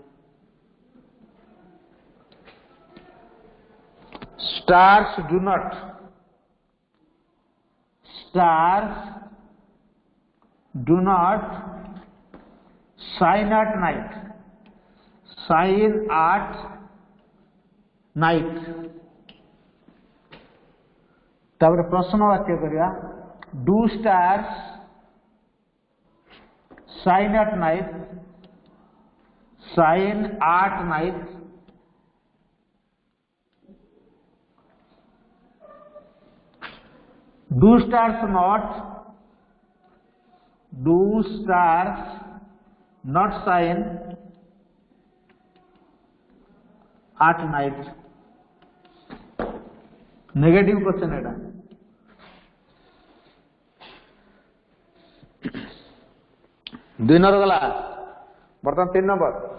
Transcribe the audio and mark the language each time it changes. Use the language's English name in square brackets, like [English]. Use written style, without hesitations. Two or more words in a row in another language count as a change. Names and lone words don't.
[English] Stars do not. Stars do not shine at night. Shine at night. [Odia] ତାପର ପ୍ରଶ୍ନ ବାକ୍ୟ କରିଆ. [English] Do stars shine at night. Shine at night. Do stars not shine at night. negative question [Odia] ଏଟା. ଦୁଇ ନମ୍ବର ଗଲା. ବର୍ତ୍ତମାନ 3 ନମ୍ବର.